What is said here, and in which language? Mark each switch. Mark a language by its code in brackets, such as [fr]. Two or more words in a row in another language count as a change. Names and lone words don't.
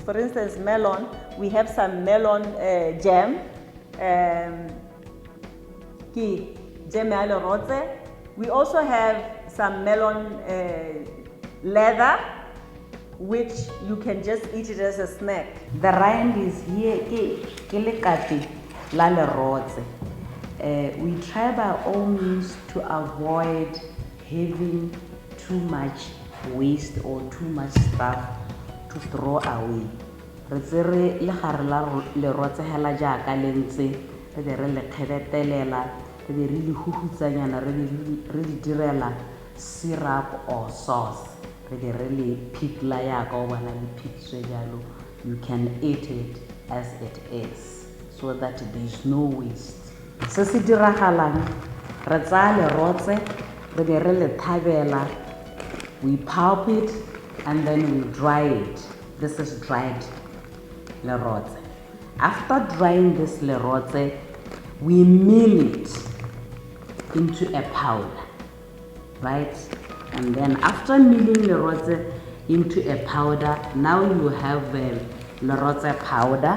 [en] For instance, melon, we have some melon jam, we also have some melon leather, which you can just eat it as a snack. The rind is here, we try by all means to avoid having too much waste or too much stuff to throw away. [tn] Re tsere le gare la le rotsegela jaaka lentse re be re le kgebetelela re be re le huhutsanyana re di direla [en] syrup or sauce [tn] re be re le pitla jaaka o bona le pitswe jalo. [en] You can eat it as it is so that there is no waste. [tn] Se se diragalang re tsaya le rotse re be re le thabela. [en] We pulp it and then we dry it. This is dried lerote. After drying this lerote, we mill it into a powder, right? And then after milling lerote into a powder, now you have lerote powder.